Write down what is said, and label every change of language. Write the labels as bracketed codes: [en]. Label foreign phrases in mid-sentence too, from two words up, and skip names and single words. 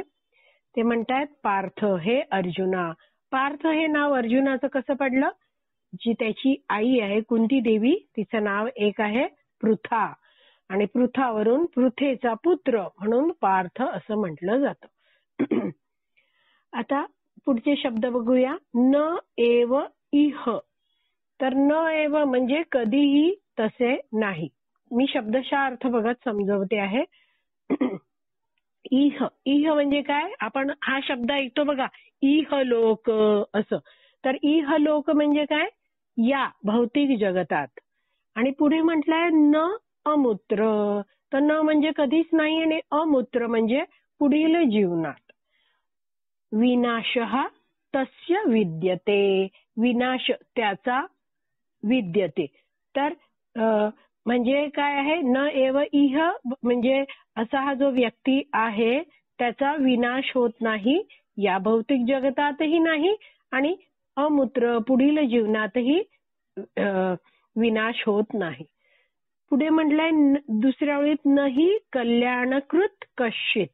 [mr] ते म्हणतात, पार्थ हे अर्जुना. पार्थ हे नाव अर्जुनाचं कसं पडलं? जी त्याची आई आहे कुंती देवी, तिचं नाव एक आहे पृथा, आणि पृथावरून पृथेचा पुत्र म्हणून पार्थ असं म्हटलं जातं. आता पुढचे शब्द बघूया. [sa] न एव इह. [mr] तर [sa] न एव [mr] म्हणजे कधीही तसे नाही. मी शब्दशः अर्थ बघत समजवते आहे. इह, इह म्हणजे काय? आपण हा शब्द ऐकतो बघा, इह लोक असं. तर इह लोक म्हणजे काय? या भौतिक जगतात. आणि पुढे म्हटलंय [sa] न अमूत्र. [mr] तर न म्हणजे कधीच नाही, आणि अमूत्र म्हणजे पुढील जीवनात. [sa] विनाशः तस्य विद्यते. [mr] विनाश त्याचा विद्यते. तर म्हणजे काय आहे? [sa] न एव इह [mr] म्हणजे असा हा जो व्यक्ती आहे त्याचा विनाश होत नाही, या भौतिक जगतातही नाही, आणि अमूत्र पुढील जीवनातही विनाश होत नाही. पुढे म्हटलंय दुसऱ्या वेळीत नाही [sa] कल्याणकृत कश्चित.